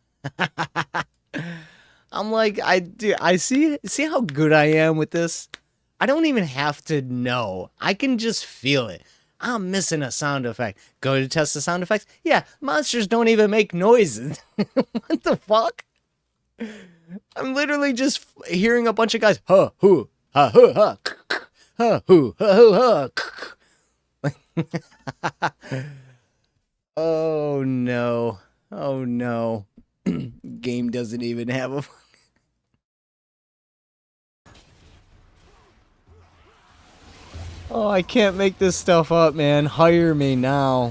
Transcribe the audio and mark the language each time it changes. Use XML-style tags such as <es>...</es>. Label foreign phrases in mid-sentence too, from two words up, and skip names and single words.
<en>I'm like, I see how good I am with this? I don't even have to know. I can just feel it. I'm missing a sound effect. Go to test the sound effects? Yeah, monsters don't even make noises. What the fuck? I'm literally just hearing a bunch of guys, huh, hoo, ha, hoo, ha, huh, hoo, ha, ha. Oh no. Oh no. Game doesn't even have a... Oh, I can't make this stuff up, man. Hire me now.</en>